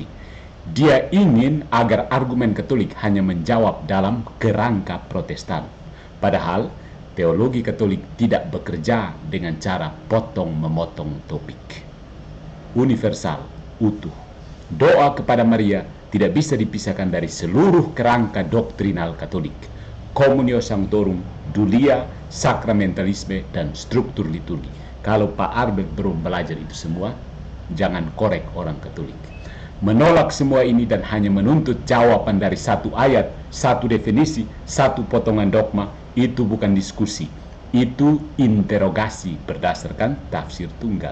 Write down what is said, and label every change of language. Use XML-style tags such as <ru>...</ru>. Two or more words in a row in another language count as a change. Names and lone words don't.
<id>Dia ingin agar argumen Katolik hanya menjawab dalam kerangka Protestan. Padahal teologi Katolik tidak bekerja dengan cara potong-memotong topik. Universal, utuh. Doa kepada Maria tidak bisa dipisahkan dari seluruh kerangka doktrinal Katolik.</id> <la>Communio Sanctorum,</la> <id>dulia, sakramentalisme, dan struktur liturgi. Kalau Pak Albert belum belajar itu semua, jangan korek orang Katolik. Menolak semua ini dan hanya menuntut jawaban dari satu ayat, satu definisi, satu potongan dogma, itu bukan diskusi. Itu interogasi berdasarkan tafsir tunggal.</id>